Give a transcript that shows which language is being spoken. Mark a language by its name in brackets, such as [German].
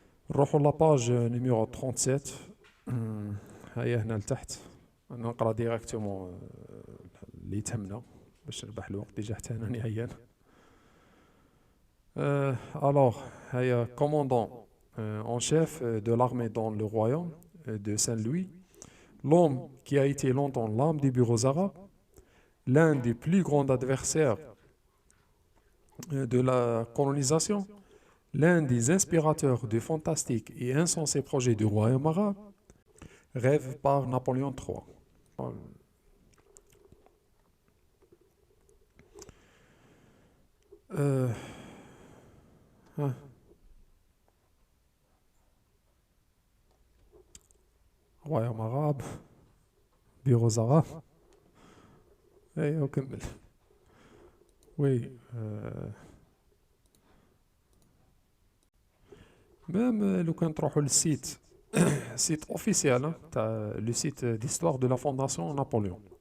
[Arabic] نروحوا لاباج نيميرو 37. هيا هنا لتحت نقرا ديريكتومون اللي تهمنا باش نربح الوقت، ديجا حتى انا عيان. [French] Alors, commandant en chef de l'armée dans le royaume de Saint-Louis, l'homme qui a été longtemps l'âme des bureaux arabes, l'un des plus grands adversaires de la colonisation, l'un des inspirateurs de fantastiques et insensés projets du royaume arabe, rêve par Napoléon III. royaume arabe bureaux arabes. [Arabic] ايوه كمل. وي ميم لو كان تروحوا للسيت سيت اوفيسيال تاع [French] لو سيت ديستوار دو لا فونداسيون نابليون،